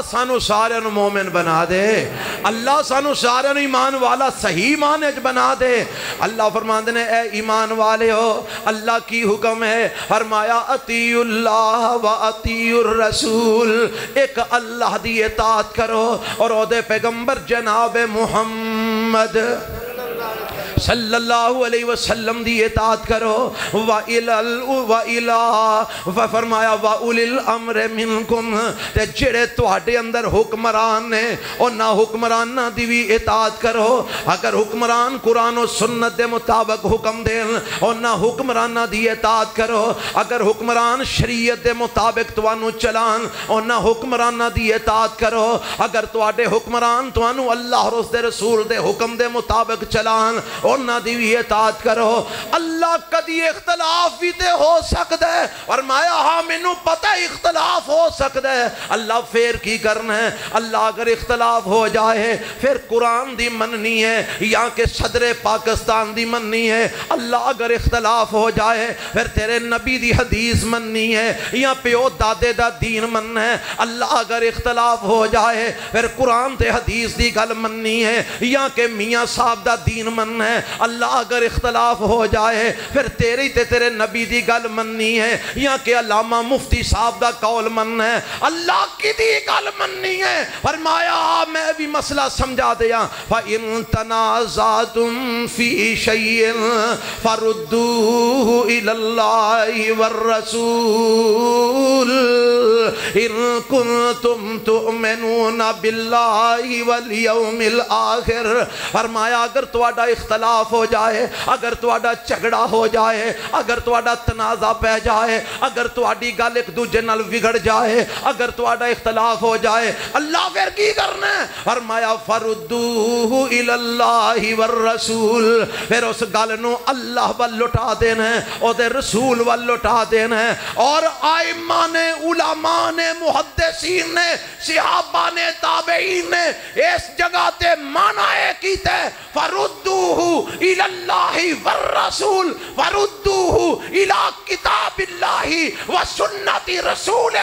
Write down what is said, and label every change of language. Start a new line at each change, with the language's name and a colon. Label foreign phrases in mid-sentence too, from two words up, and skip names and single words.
Punjabi: سانو سارے نو مومن بنا دے اللہ سانو سارے نو ایمان والا صحیح مانج بنا دے اللہ فرماندے نے اے ایمان والے ہو اللہ کی حکم ہے فرمایا
Arabic: اطیعوا اللہ و اطیعوا الرسول
Punjabi: ایک اللہ دی اطاعت کرو اور او دے پیغمبر جناب محمد صلی اللہ علیہ وسلم دی اطاعت کرو فرمایا
Arabic: وَأُولِي الْأَمْرِ مِنْكُمْ
Punjabi: تے جڑے تواڈے اندر حکمران نے اور نہ حکمران دی بھی اطاعت کرو اگر حکمران قرآن و سنت دے مطابق حکم دیں اور نہ حکمران دی اطاعت کرو اگر حکمران شریعت دے مطابق توانو چلان اور نہ حکمران دی اطاعت کرو اگر تواڈے حکمران توانو اللہ اور اس دے رسول دے حکم دے مطابق چلان اور نہ دیوی اطاعت کرو اللہ کدی اختلاف بھی تے ہو سکتا ہے اور مایا ہاں مینوں پتہ اختلاف ہو سکتا ہے اللہ پھر کی کرنا ہے اللہ اگر اختلاف ہو جائے پھر قرآن دی مننی ہے یا کہ صدر پاکستان دی مننی ہے اللہ اگر اختلاف ہو جائے پھر تیرے نبی دی حدیث مننی ہے یا پیو دادے دا دین مننا ہے اللہ اگر اختلاف ہو جائے پھر قرآن تے حدیث دی گل مننی ہے یا کہ میاں صاحب دا دین مننا ہے اللہ اگر اختلاف ہو جائے پھر تیری تے تیرے نبی دی گل مننی ہے یا کہ علامہ مفتی صاحب دا قول مننا ہے اللہ کی دی گل مننی ہے فرمایا میں بھی مسئلہ سمجھا دیا
Arabic: فَإِن تَنَازَعْتُمْ فِي شَيْءٍ فَرُدُّوهُ إِلَى اللَّهِ وَالرَّسُولِ إِن كُنتُمْ تُؤْمِنُونَ بِاللَّهِ وَالْيَوْمِ الْآخِرِ
Punjabi: فرمایا اگر تواڈا اختلاف اختلاف ہو جائے، اگر تواڈا جھگڑا ہو جائے، اگر تواڈا تنازع پہ جائے، اگر تواڈی گل ایک دوجے نال بگڑ جائے، اگر تواڈا اختلاف ہو جائے، اللہ پھر کی کرنا ہے؟ فرمایا
Arabic: فردوہ الی اللہ والرسول،
Punjabi: پھر اس گل نو اللہ وال لٹا دینا ہے، او دے رسول وال لٹا دینا ہے۔ اور آئمہ نے، علماء نے، محدثین نے، صحابہ نے، تابعین نے اس جگہ تے معنی کیتے
Arabic: فردوہ الی اللہ والرسول، فردوہ الی کتاب اللہ و سنت رسولہ۔